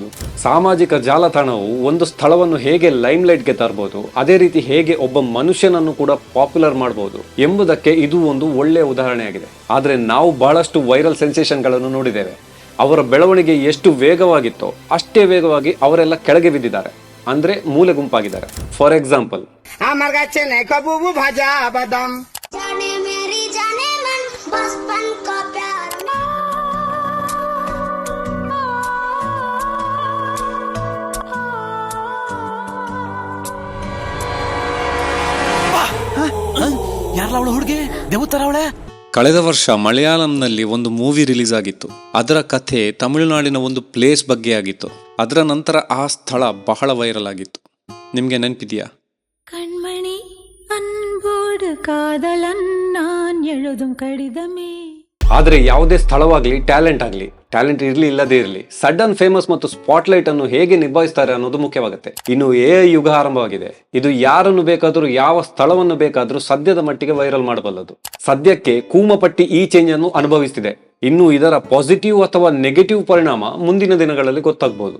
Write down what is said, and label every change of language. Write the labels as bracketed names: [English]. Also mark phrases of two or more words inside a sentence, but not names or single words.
[Kannada] ಸಾಮಾಜಿಕ ಜಾಲತಾಣವು ಒಂದು ಸ್ಥಳವನ್ನು ಹೇಗೆ ಲೈಮ್ಲೈಟ್ಗೆ ತರಬಹುದು, ಅದೇ ರೀತಿ ಹೇಗೆ ಒಬ್ಬ ಮನುಷ್ಯನನ್ನು ಕೂಡ ಪಾಪ್ಯುಲರ್ ಮಾಡಬಹುದು ಎಂಬುದಕ್ಕೆ ಇದು ಒಂದು ಒಳ್ಳೆಯ ಉದಾಹರಣೆಯಾಗಿದೆ. ಆದರೆ ನಾವು ಬಹಳಷ್ಟು [English] viral sensations [Kannada] ನೋಡಿದ್ದೇವೆ. ಅವರ ಬೆಳವಣಿಗೆ ಎಷ್ಟು ವೇಗವಾಗಿತ್ತೋ ಅಷ್ಟೇ ವೇಗವಾಗಿ ಅವರೆಲ್ಲ ಕೆಳಗೆ ಬಿದ್ದಿದ್ದಾರೆ, ಅಂದ್ರೆ ಮೂಲೆ ಗುಂಪಾಗಿದ್ದಾರೆ. [English] for example, [Bangla] আমার কাছে নেই কবু ভাজা বাদাম [Hindi] जाने मेरी जाने मन बचपन का प्यार [Kannada] ಯಾರಲ್ಲ ಅವಳು ಹುಡುಗಿ ದೇವತರ ಅವಳೆ? ಕಳೆದ ವರ್ಷ ಮಲಯಾಳಂನಲ್ಲಿ ಒಂದು ಮೂವಿ ರಿಲೀಸ್ ಆಗಿತ್ತು. ಅದರ ಕಥೆ ತಮಿಳುನಾಡಿನ ಒಂದು ಪ್ಲೇಸ್ ಬಗ್ಗೆ ಆಗಿತ್ತು. ಅದರ ನಂತರ ಆ ಸ್ಥಳ ಬಹಳ ವೈರಲ್ ಆಗಿತ್ತು. ನಿಮ್ಗೆ ನೆನಪಿದೆಯಾ? [Tamil] கண்மணி அன்போடு காதலன் நான் எழுதும் கடிதமே. [Kannada] ಆದರೆ ಯಾವುದೇ ಸ್ಥಳವಾಗ್ಲಿ, ಟ್ಯಾಲೆಂಟ್ ಇರಲಿ ಇಲ್ಲದೇ ಇರಲಿ, [English] sudden famous [Kannada] ಮತ್ತು ಸ್ಪಾಟ್ಲೈಟ್ ಅನ್ನು ಹೇಗೆ ನಿಭಾಯಿಸ್ತಾರೆ ಅನ್ನೋದು ಮುಖ್ಯವಾಗುತ್ತೆ. ಇನ್ನು AI ಯುಗ ಆರಂಭವಾಗಿದೆ. ಇದು ಯಾರನ್ನು ಬೇಕಾದರೂ, ಯಾವ ಸ್ಥಳವನ್ನು ಬೇಕಾದರೂ ಸದ್ಯದ ಮಟ್ಟಿಗೆ ವೈರಲ್ ಮಾಡಬಲ್ಲದು. ಸದ್ಯಕ್ಕೆ ಕೂಮಪಟ್ಟಿ ಈ ಚೇಂಜ್ ಅನ್ನು ಅನುಭವಿಸ್ತಿದೆ. ಇನ್ನು ಇದರ ಪಾಸಿಟಿವ್ ಅಥವಾ ನೆಗೆಟಿವ್ ಪರಿಣಾಮ ಮುಂದಿನ ದಿನಗಳಲ್ಲಿ ಗೊತ್ತಾಗಬಹುದು.